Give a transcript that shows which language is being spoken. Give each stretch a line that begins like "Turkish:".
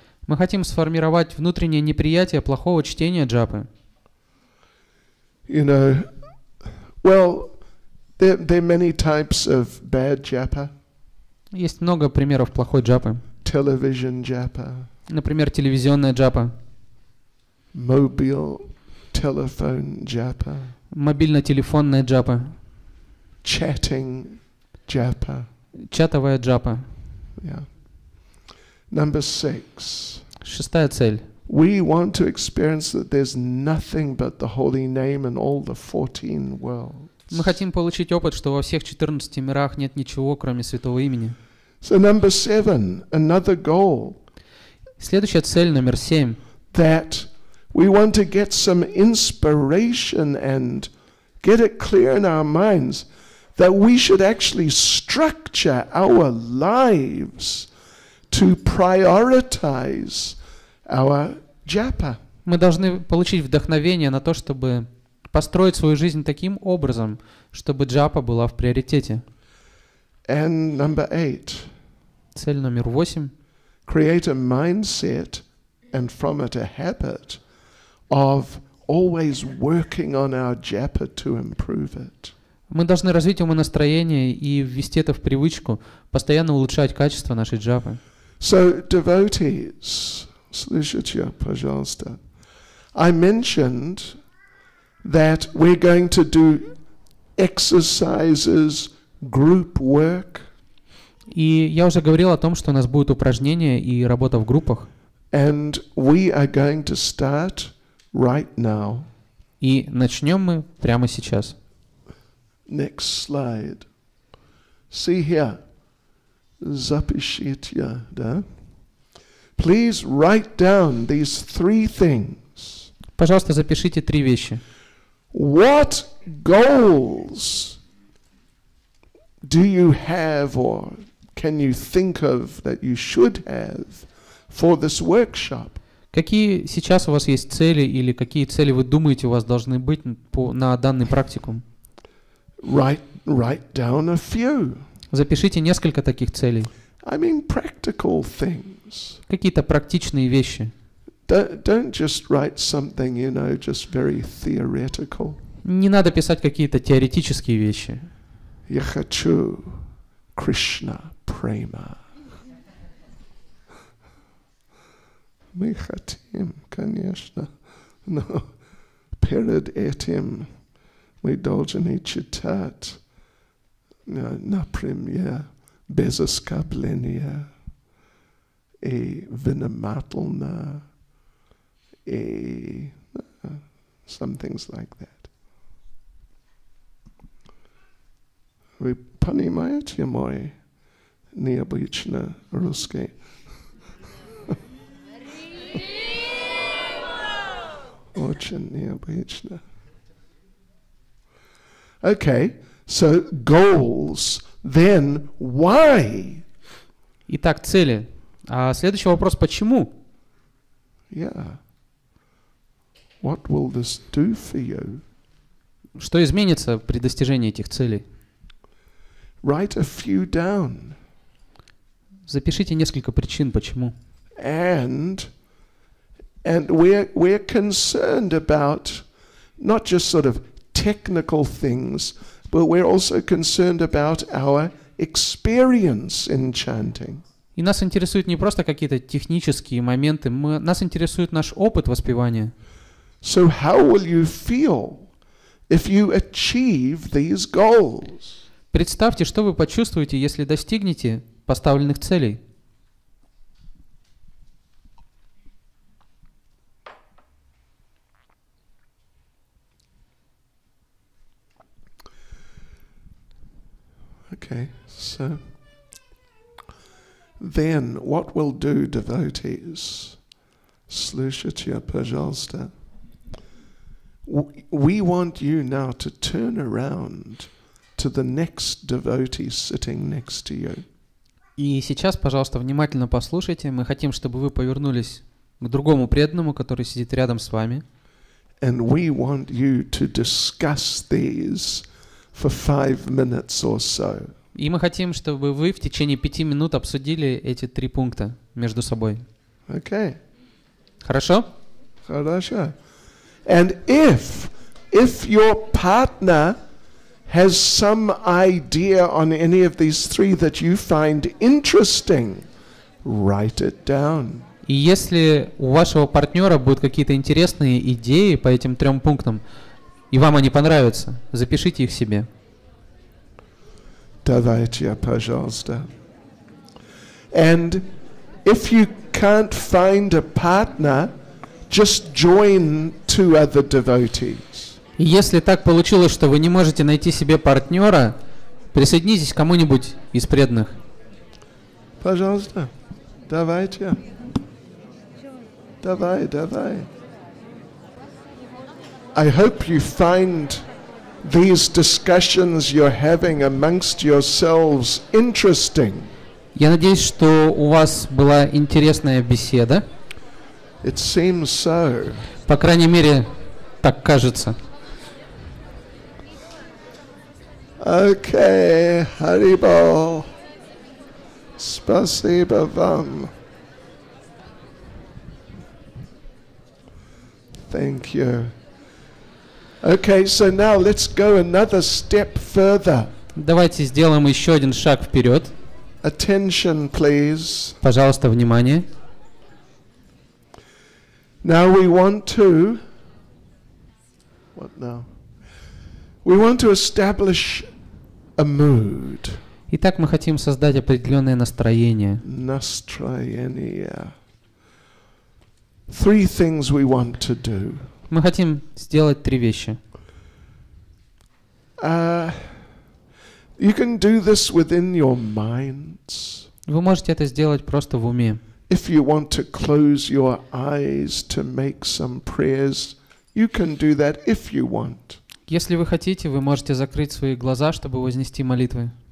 Russian: Мы хотим сформировать внутреннее неприятие плохого чтения джапы.
English: You know, well, there are many types of bad japa.
Russian: Есть много примеров плохой джапы.
English: Television japa.
Russian: Например, телевизионная джапа.
English: Mobile telephone japa.
Russian: Мобильно-телефонная джапа.
English: Chatting japa.
Russian: Чатовая джапа.
English: Yeah. Number 6.
Russian: Шестая цель.
English: We want to experience that there's nothing but the holy name in all the 14 worlds.
Russian: Мы хотим получить опыт, что во всех 14 мирах нет ничего, кроме Святого Имени.
English: So number 7, another goal.
Russian: Следующая цель, номер 7.
English: That we want to get some inspiration and get it clear in our minds that we should actually structure our lives to prioritize our japa.
Russian: Мы должны получить вдохновение на то, чтобы построить свою жизнь таким образом, чтобы джапа была в приоритете. And number 8. Цель номер 8.
English: Create a mindset and from it a habit of always working on our japa to improve it.
Russian: Мы должны развить умонастроение и ввести это в привычку, постоянно улучшать качество нашей джапы.
English: So, devotees,
Russian: слушайте, пожалуйста.
English: I mentioned that we're going to do exercises, group work.
Russian: И я уже говорил о том, что у нас будут упражнения и работа в группах.
English: And we are going to start right now.
Russian: И начнем мы прямо сейчас.
English: Next slide. See here.
Russian: Запишите, да?
English: Please write down these three things.
Russian: Пожалуйста, запишите 3 вещи.
English: What goals do you have or can you think of that you should have for this workshop?
Russian: Какие сейчас у вас есть цели или какие цели вы думаете у вас должны быть на данный практикум?
English: Write down a few.
Russian: Запишите несколько таких целей.
English: I mean practical things.
Russian: Какие-то практичные вещи.
English: Don't just write something, you know, just very theoretical.
Russian: Не надо писать какие-то теоретические вещи. Я хочу Кришна према. Мы хотим, конечно, но перед этим мы должны читать, например, без оскорбления и внимательно, и
English: some things like that.
Russian: Вы понимаете мой необычный русский? Очень необычно.
English: Okay, so goals, then why?
Russian: Итак, цели. А следующий вопрос, почему?
English: Yeah. What will this do for you?
Russian: Что изменится при достижении этих целей?
English: Write a few down.
Russian: Запишите несколько причин, почему.
English: And we're concerned about not just sort of technical things, but we're also concerned about our experience in chanting.
Russian: И нас интересуют не просто какие-то технические моменты, нас интересует наш опыт воспевания.
English: So how will you feel if you achieve these goals?
Russian: Представьте, что вы почувствуете, если достигнете поставленных целей.
English: Okay, so then what we'll do, devotees,
Russian: слушайте, пожалуйста.
English: We want you now to turn around to the next devotee sitting next to you.
Russian: И сейчас, пожалуйста, внимательно послушайте. Мы хотим, чтобы вы повернулись к другому преданному, который сидит рядом с вами.
English: And we want you to discuss these for 5 minutes or so.
Russian: И мы хотим, чтобы вы в течение 5 минут обсудили эти 3 пункта между собой.
English: Okay.
Russian: Хорошо? Хорошо.
English: And if your partner has some idea on any of these 3 that you find interesting, write it down.
Russian: И если у вашего партнера будут какие-то интересные идеи по этим 3 пунктам, и вам они понравятся, запишите их себе. Давайте, пожалуйста.
English: And if you can't find a partner, just join 2 other devotees.
Russian: И если так получилось, что вы не можете найти себе партнера, присоединитесь к кому-нибудь из преданных. Пожалуйста, давайте. Давай.
English: I hope you find these discussions you're having amongst yourselves interesting.
Russian: Я надеюсь, что у вас была интересная беседа.
English: It seems so.
Russian: По крайней мере, так кажется.
English: Okay, Haribol.
Russian: Спасибо вам.
English: Thank you. Okay, so now let's go another step further.
Russian: Давайте сделаем еще один шаг вперед.
English: Attention, please.
Russian: Пожалуйста, внимание.
English: Now we want to... What now? We want to establish a mood.
Russian: Итак, мы хотим создать определенное настроение. Настроение.
English: Three things we want to do.
Russian: Мы хотим сделать 3 вещи.
English: You can do this within your minds.
Russian: Вы можете это сделать просто в уме.
English: If you want to close your eyes to make some prayers, you can do that if you want.
Russian: Если вы хотите, вы можете закрыть свои глаза, чтобы вознести молитвы.